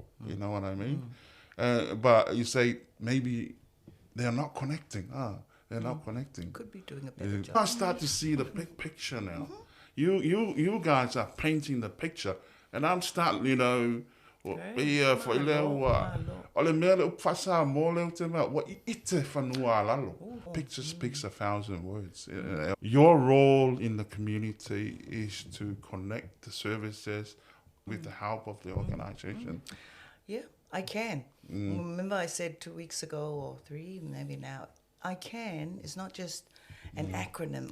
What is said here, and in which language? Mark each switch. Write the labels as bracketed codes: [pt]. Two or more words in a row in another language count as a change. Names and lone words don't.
[en] You know what I mean? But you say maybe they're not connecting. They're not connecting. Could be doing a better job. I start to see the big picture now. You guys are painting the picture. And I'm starting, you know, for [sm] ole mea le upasa mo le utema wa ite whanua lalo. [en] Picture speaks 1,000 words. Your role in the community is to connect the services with the help of the organization. Yeah, I can. Remember I said 2 weeks ago or 3, maybe now, I can is not just an acronym.